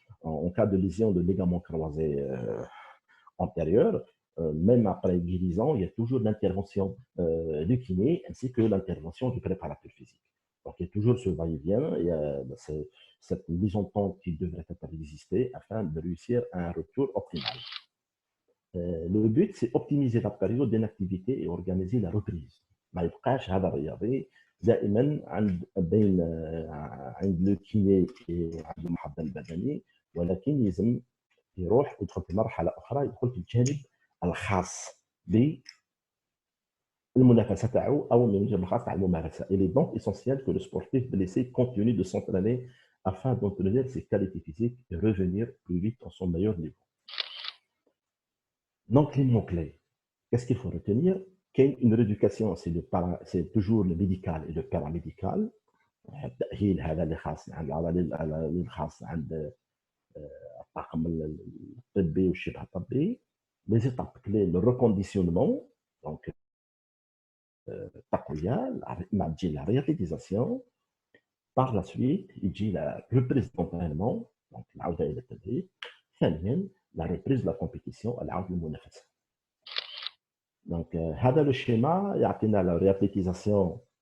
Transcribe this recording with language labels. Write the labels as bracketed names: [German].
[French] En cas de lésion de ligament croisé antérieur, même après guérison, il y a toujours l'intervention du kiné ainsi que l'intervention du préparateur physique. Donc, il y a toujours ce va-et-vient, il y a cette mise en temps qui devrait être existée afin de réussir un retour optimal. Le but, c'est optimiser la période d'inactivité et organiser la reprise. [Arabic] ما يبقاش هذا الرياضي دائما بين عند لو كيني عند المحضر البدني، ولكن يلزم يروح يدخل في مرحله اخرى، يدخل في الجانب الخاص بالمنافسه تاعو او من الجانب الخاص تاع الممارسه. [French] Il est donc essentiel que le sportif blessé continue de s'entraîner afin d'obtenir ses qualités physiques et revenir plus vite à son meilleur niveau. Donc les mots-clés, qu'est-ce qu'il faut retenir? Une rééducation, c'est toujours le médical et le paramédical. [Arabic] التأهيل هذا اللي خاص عند اللي خاص عند الطاقم الطبي والشبه الطبي. [French] Les étapes clés, le reconditionnement, donc [Arabic] التقوية، مع تجي [French] la réathlétisation. Par la suite [Arabic] يجي [French] la reprise d'entraînement، donc [Arabic] العودة إلى التدريب. ثانيا [French] la reprise de la compétition، [Arabic] العودة للمنافسة. [French] Donc [Arabic] هذا لو شيما يعطينا [French] la réathlétisation.